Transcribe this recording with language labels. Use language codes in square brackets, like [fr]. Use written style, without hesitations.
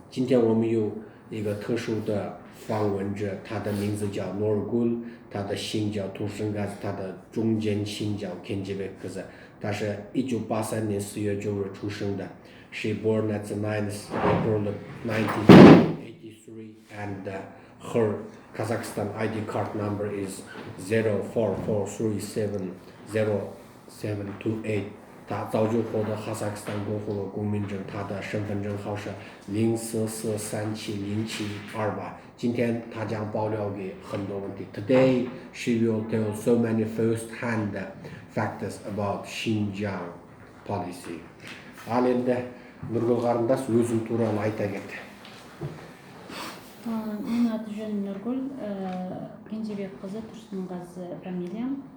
[zh] 今天我们有一个特殊的访问者，他的名字叫 Nurgul， 他的姓叫 Tursungaza， 他的中间姓叫 Kenjebek Kaza。他是1983年4月9日出生的。 [en] She born at the 9th April 1983, and her Kazakhstan ID card number is 044370728。 [zh] 他早就获得哈萨克斯坦共和国公民证，他的身份证号是044370728。今天他将爆料给很多问题。 [en] Today she will tell so many first-hand facts about Xinjiang policy. [kk] Ал енді Нұргүл қарындас өзің туралы айта кет. Менің аты жөнім Нұргүл, Кенжебек қызы, Тұрсынғазы фамилиям.